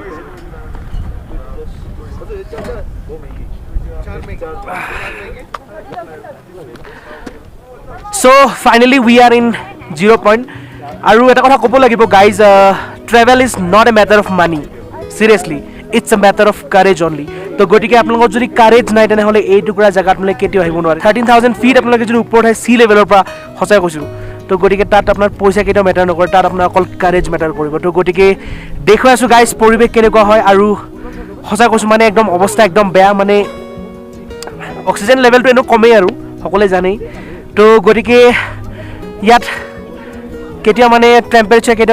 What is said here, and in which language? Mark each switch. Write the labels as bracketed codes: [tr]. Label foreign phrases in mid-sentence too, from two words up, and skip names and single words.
[en] So finally we are in 0 point [as] আৰু এটা কথা ক'ব লাগিব [en] guys travel is not a matter of money seriously it's a matter of courage only [as] তো গতিকে আপোনালোকৰ যদি কাৰেজ নাই তেনেহ'লে এই টুকুৰা জেগাত আপোনালোকে কেতিয়াও আহিব নোৱাৰে [en] 13,000 [as] ফিট আপোনালোকে যদি ওপৰত হয় সি লেভেলৰ পৰা সঁচাই কৈছোঁ তো গতিকে তাত আপোনাৰ পইচা কেতিয়াও মেটাৰ নকৰে তাত আপোনাৰ অকল কাৰেজ মেটাৰ কৰিব তো গতিকে দেখুৱাই আছোঁ গাইজ পৰিৱেশ কেনেকুৱা হয় আৰু সঁচা কৈছোঁ মানে একদম অৱস্থা একদম বেয়া মানে অক্সিজেন লেভেলটো এনেও কমেই আৰু সকলোৱে জানেই তো গতিকে ইয়াত কেতিয়া মানে টেম্পাৰেচাৰ কেতিয়া